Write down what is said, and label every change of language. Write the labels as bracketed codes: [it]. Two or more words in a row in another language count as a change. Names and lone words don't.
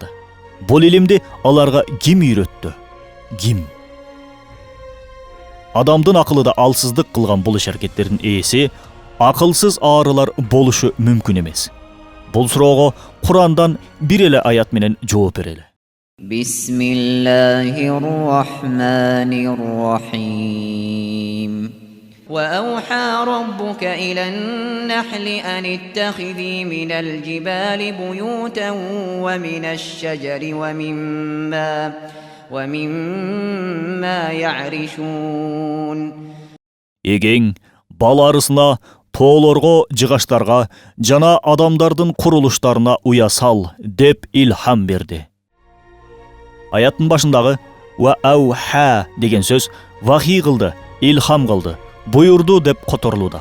[ky] Бул илимди аларга ким үйрөттү? Ким? Адамдын акылы да алсыздык кылган бул иш аракеттердин ээси акылсыз арылар болушу мүмкүн эмес. Бул суроого Курандан бир эле аят менен жооп берели. [ar] بسم الله الرحمن الرحيم. وأوحى ربك إلى النحل أن اتخذي من الجبال بيوتا ومن الشجر ومما يعرشون. [ky] Эгең бал арысына, тоолорго, жыгаштарга жана адамдардын курулуштарына уя сал деп илхам берди. Аяттын башындагы [ar] وأوحى [ky] деген сөз вахий кылды, илхам кылды, буйурду деп которулууда.